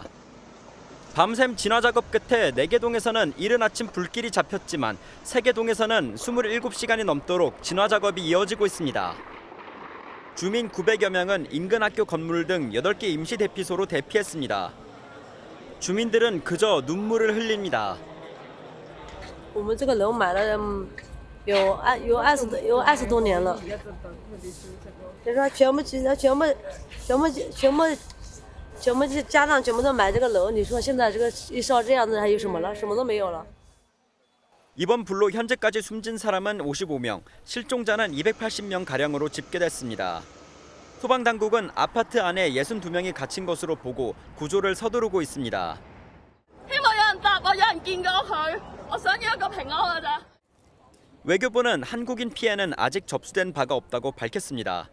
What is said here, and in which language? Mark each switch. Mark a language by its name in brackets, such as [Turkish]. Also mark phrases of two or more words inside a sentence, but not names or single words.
[Korean] 밤샘 진화 작업 끝에 4개 동에서는 이른 아침 불길이 잡혔지만 3개 동에서는 27시간이 넘도록 진화 작업이 이어지고 있습니다. 주민 900여 명은 인근 학교 건물 등 8개 임시 대피소로 대피했습니다. 주민들은 그저 눈물을 흘립니다. [Chinese] 我们这个楼买了有20多年了，就说全部家长全部都买这个楼，你说现在这个一烧这样子还有什么了？什么都没有了。 [Korean] 이번 불로 현재까지 숨진 사람은 55명, 실종자는 280명 가량으로 집계됐습니다. 소방당국은 아파트 안에 62명이 갇힌 것으로 보고 구조를 서두르고 있습니다. 외교부는 한국인 피해는 아직 접수된 바가 없다고 밝혔습니다.